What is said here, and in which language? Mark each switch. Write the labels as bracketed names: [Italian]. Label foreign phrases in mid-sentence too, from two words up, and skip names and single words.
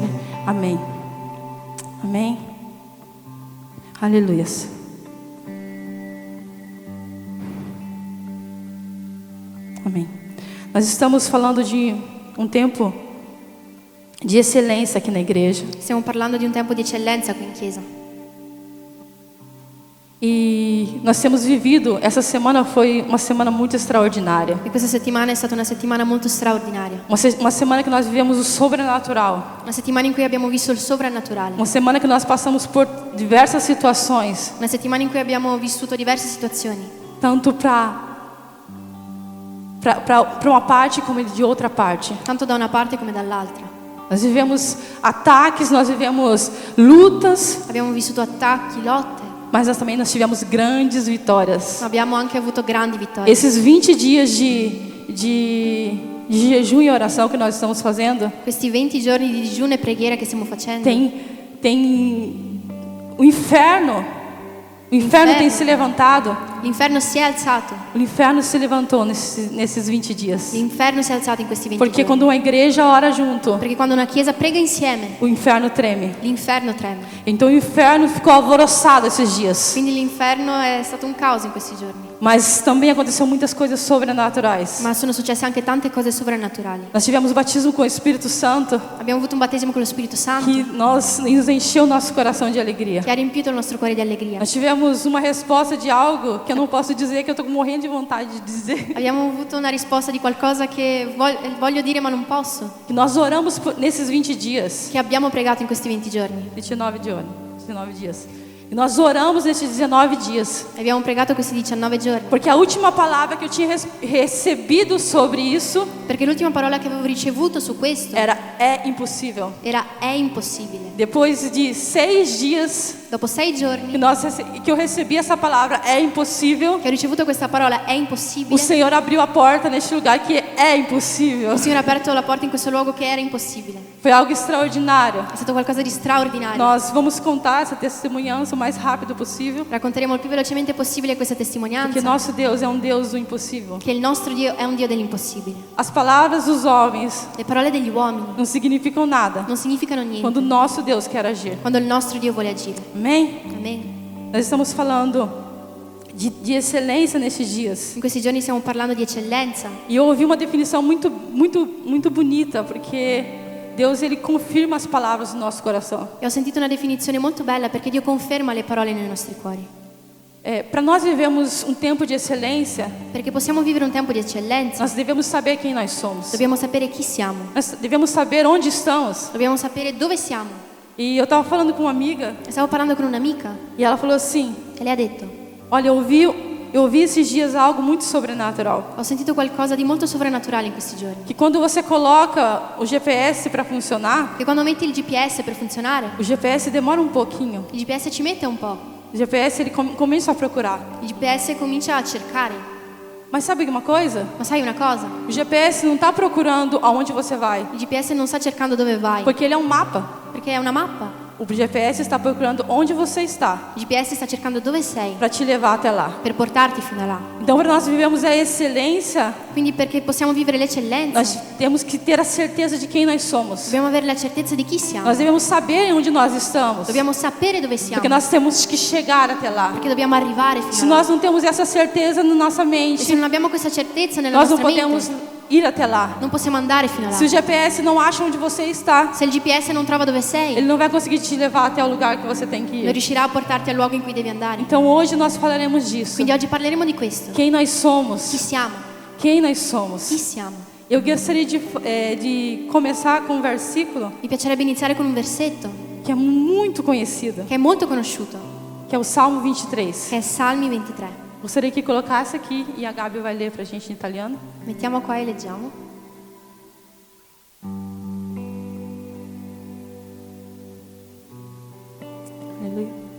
[Portuguese] Amém. Amém. Aleluia. Amém. Nós estamos falando de um tempo de excelência aqui na igreja. [Italian] Stiamo parlando di un tempo di eccellenza qui in chiesa. [Portuguese] E nós temos vivido, essa semana foi uma semana muito extraordinária. [Italian] E questa settimana è stata una settimana molto straordinaria. [Portuguese] Uma semana que nós vivemos o sobrenatural. [Italian] Una settimana in cui abbiamo visto il sovrannaturale. [Portuguese] Uma semana que nós passamos por diversas situações. [Italian] Una settimana in cui abbiamo vissuto diverse situazioni. [Portuguese] Tanto para uma parte como de outra parte. [Italian] Tanto da una parte come dall'altra. [Portuguese] Nós vivemos ataques, nós vivemos lutas. [Italian] Abbiamo vissuto attacchi, lotte. [Portuguese] Mas nós tivemos grandes vitórias. [Italian] Ma abbiamo anche avuto grandi vittorie. [Portuguese] Esses 20 dias de jejum e oração que nós estamos fazendo, [Italian] Questi 20 giorni di digiuno e preghiera che stiamo facendo. [Portuguese] tem o inferno tem se levantado. [Italian] L'inferno si è alzato. [Portuguese] O inferno se levantou nesses 20 dias. [Italian] L'inferno si è alzato in questi 20 [Portuguese] Porque [Italian] giorni. [Portuguese] quando uma igreja ora junto, [Italian] Perché quando una chiesa prega insieme, [Portuguese] o inferno treme. [Italian] l'inferno trema. [Portuguese] Então o inferno ficou alvoroçado esses dias. [Italian] Quindi l'inferno è stato un caos in questi giorni. [Portuguese] Mas também aconteceu muitas coisas sobrenaturais. [Italian] Ma sono successe anche tante cose sovrannaturali. [Portuguese] Nós tivemos o batismo com o Espírito Santo, [Italian] Abbiamo avuto un battesimo con lo Spirito Santo [Portuguese] que nos encheu o nosso coração de alegria. [Italian] che ha riempito il nostro cuore di allegria. [Portuguese] Nós tivemos uma resposta de algo que eu não posso dizer, que eu estou morrendo de vontade de dizer. [Italian] Abbiamo avuto una risposta di qualcosa che voglio dire ma non posso. [Portuguese] Que nós oramos nesses 20 dias. [Italian] Che abbiamo pregato in questi 20 giorni. [Portuguese] 19 dias. E nós oramos nesses 19 dias. [Italian] E abbiamo pregato questi 19 giorni. [Portuguese] Porque a última palavra que eu tinha recebido sobre isso [Italian] Perché l'ultima parola che avevo ricevuto su questo [Portuguese] é impossível. [Italian] era è impossibile. [Portuguese] Depois de 6 dias [Italian] Dopo 6 giorni [Portuguese] que eu recebi essa palavra, é impossível, [Italian] che ho ricevuto questa parola è [Portuguese] o [Italian] impossibile. [Portuguese] Senhor abriu a porta neste lugar que é impossível. [Italian] Il Signore ha aperto la porta in questo luogo che era impossibile. [Portuguese] Foi algo extraordinário. [Italian] È stato qualcosa di straordinario. [Portuguese] Nós vamos contar essa testemunhança o mais rápido possível, [Italian] Racconteremo il più velocemente possibile questa [Portuguese] porque [Italian] testimonianza. [Portuguese] nosso Deus é um Deus do impossível. [Italian] Che il nostro Dio è un Dio dell'impossibile. [Portuguese] As palavras dos homens [Italian] Le parole degli uomini [Portuguese] não significam nada [Italian] non significano niente [Portuguese] quando o nosso Deus quer agir. [Italian] quando il nostro Dio vuole agire. [Portuguese] Amém? [Italian] Amen. [Portuguese] Nós estamos falando de excelência nesses dias. [Italian] In questi giorni stiamo parlando di eccellenza. [Portuguese] E eu ouvi uma definição muito bonita, porque Deus, ele confirma as palavras no nosso coração. [Italian] E ho sentito una definizione molto bella perché Dio conferma le parole nei nostri cuori. [Portuguese] Para nós vivemos um tempo de excelência, [Italian] Perché possiamo vivere un tempo di eccellenza, [Portuguese] nós devemos saber quem nós somos. [Italian] dobbiamo sapere chi siamo. [Portuguese] Nós devemos saber onde estamos. [Italian] Dobbiamo sapere dove siamo. [Portuguese] E eu estava falando com uma amiga [Italian] Stavo parlando con un'amica [Portuguese] e ela falou assim: [Italian] e lei ha detto: [Portuguese] olha, eu ouvi esses dias algo muito sobrenatural. [Italian] ho sentito qualcosa di molto sovrannaturale in questi giorni. [Portuguese] Que quando você coloca o GPS para funcionar, [Italian] Che quando metti il GPS per funzionare, [Portuguese] o GPS demora um pouquinho. [Italian] il GPS ci mette un po'. [Portuguese] O GPS ele começa a procurar. [Italian] Il GPS comincia a cercare. [Portuguese] Mas sabe uma coisa? [Italian] Ma sai una cosa? [Portuguese] O GPS não está procurando aonde você vai, [Italian] Il GPS non sta cercando dove vai, [Portuguese] porque ele é um mapa. [Italian] perché è una mappa. [Portuguese] O GPS está procurando onde você está [Italian] Il GPS sta cercando dove sei [Portuguese] para te levar até lá. [Italian] per portarti fino a là. [Portuguese] Então, para nós vivemos a excelência, [Italian] Quindi perché possiamo vivere l'eccellenza, [Portuguese] nós temos que ter a certeza de quem nós somos. [Italian] dobbiamo avere la certezza di chi siamo. [Portuguese] Nós devemos saber onde nós estamos, [Italian] Dobbiamo sapere dove siamo, [Portuguese] porque nós temos que chegar até lá. [Italian] perché dobbiamo arrivare [Portuguese] Se [Italian] fino a là. [Portuguese] nós não temos essa certeza na nossa [Italian] E se [Portuguese] mente, [Italian] non abbiamo questa certezza nella [Portuguese] nós não [Italian] nostra [Portuguese] podemos [Italian] mente, [Portuguese] ir até lá. [Italian] non possiamo andare fino a là. [Portuguese] Se o GPS não acha onde você está, [Italian] Se il GPS non trova dove sei, [Portuguese] ele não vai conseguir te levar até o lugar que você tem que [Italian] non [Portuguese] ir. [Italian] riuscirà a portarti al luogo in cui devi andare. [Portuguese] Então hoje nós falaremos disso. [Italian] Quindi oggi parleremo di questo. [Portuguese] Quem nós [Italian] Chi [Portuguese] somos? [Italian] siamo? [Portuguese] Quem nós [Italian] Chi [Portuguese] somos? [Italian] siamo? [Portuguese] Eu gostaria de começar com um versículo [Italian] Mi piacerebbe iniziare con un versetto [Portuguese] que é muito conhecido, [Italian] che è molto conosciuto, [Portuguese] que é o Salmo 23. [Italian] che è Salmi 23. [Portuguese] Gostaria que colocasse aqui e a Gabi vai ler para a gente em italiano. [Italian] Mettiamo qua e leggiamo. [Portuguese] Aleluia.